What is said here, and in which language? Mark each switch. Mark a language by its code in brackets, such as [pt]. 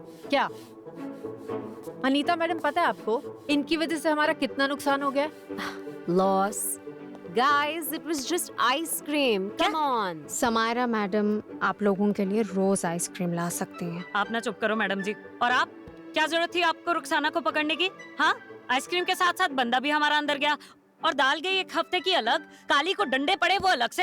[hi] क्या अनीता मैडम, पता है आपको इनकी वजह से हमारा कितना नुकसान हो गया? [en] Loss. Guys, it was just ice cream. Come on. [hi] Samaira madam आप लोगों के लिए रोज आइसक्रीम ला सकती हैं। आप ना चुप करो मैडम जी। और आप, क्या जरूरत थी आपको रुखसाना को पकड़ने की? हाँ, आइसक्रीम के साथ साथ बंदा भी हमारा अंदर गया और दाल गई 1 हफ्ते की अलग, काली को डंडे पड़े वो अलग से।